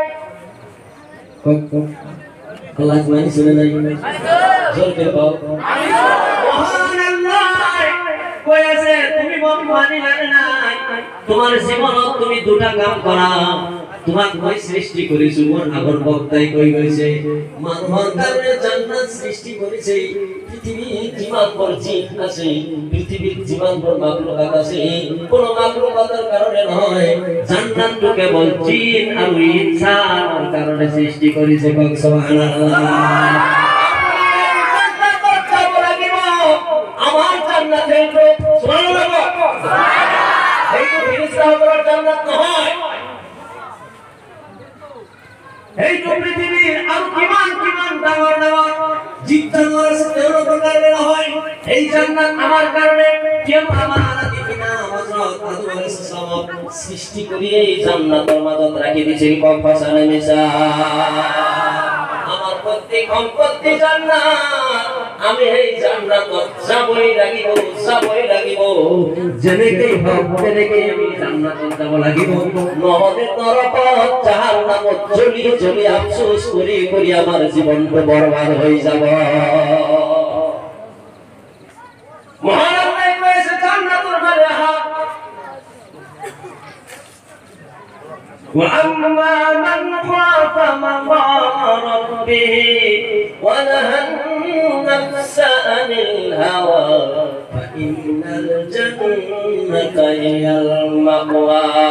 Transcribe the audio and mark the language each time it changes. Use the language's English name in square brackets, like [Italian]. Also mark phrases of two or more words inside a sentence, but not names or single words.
[Assamese] আল্লাহ মানি চলে নাই জোর করে বল মহান আল্লাহ কই আছে তুমি মানি নাই তোমার জীবনত তুমি দুটা কাম করা তোমাক মই সৃষ্টি কৰিছো মোৰ আগৰ বক্তাই কৈ গৈছে মানুহৰ কাৰণে জান্নাত সৃষ্টি কৰিছে পৃথিবীত যিমান জীৱ আছে পৃথিবীত যিমান মাখলুকাত আছে কোনো মাখলুকাতৰ কাৰণে নহয় জান্নাতটো কেৱল জিন আৰু ইনসানৰ কাৰণে সৃষ্টি কৰিছে কক সুবহানাল্লাহ আমাৰ জান্নাত এইটো সুবহানাল্লাহ এইটো ফেরেশতাসকলৰ জান্নাত নহয় এই তো পৃথিবীর আর কিমান ডাঙর জীব জানোয়ার আছে তেওঁলোকৰ কাৰণে নহয় এই জান্নাত আমার কারণে কেউ আমার আদি পিতা হযরত আদম [Arabic] عليه السلام [Assamese] সৃষ্টি কৰি এই জান্নাতৰ মাজত ৰাখি দিছে কফাসানে মিশা আমার প্রত্যেক সম্পত্তি জান্নাত আমি এই জান্নাতত যাবই লাগিব যেনেকৈ হওক তেনেকৈ আমি জান্নাতত যাব লাগিব নহলে নৰকত জাহান্নামত জ্বলি আফসোস কৰি আমার জীবনটো বরবাদ হৈ যাব মহান আল্লাহ কইছে জান্নাতের ঘরে আহা [Arabic] وأما من خاف مقام ربه ونهى النفس عن الهوى فإن الجنة هي المأوى